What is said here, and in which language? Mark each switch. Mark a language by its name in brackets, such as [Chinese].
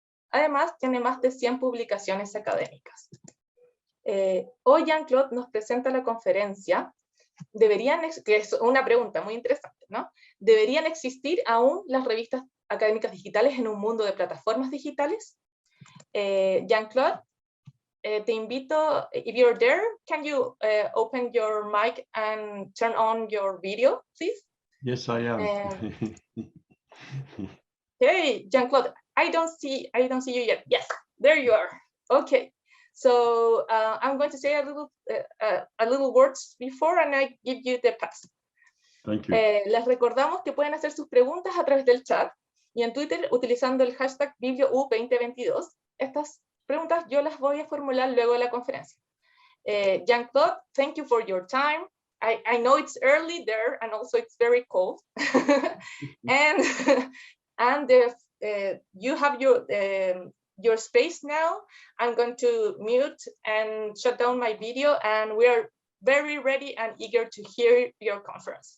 [Spanish] Además, tiene más de 100 publicaciones académicas. Hoy Jan-Claude nos presenta la conferencia, que es una pregunta muy interesante, ¿no? ¿Deberían existir aún las revistas académicas digitales en un mundo de plataformas digitales? [English] Jan-Claude, [Spanish] te invito, [English] if you're there, can you open your mic and turn on your video, please? Yes, I am. Hey, Jan-Claude, I don't see you yet. Yes, there you are. Okay. So I'm going to say a little words before and I give you the pass. Thank you. [Spanish] Les recordamos que pueden hacer sus preguntas a través del chat y en Twitter utilizando el hashtag #BiblioU2022. Estas preguntas yo las voy a formular luego de la conferencia. [English] Jan-Claude, thank you for your time. I know it's early there and also it's very cold. and you have your space now. I'm going to mute and shut down my video, and we are very ready and eager to hear your conference.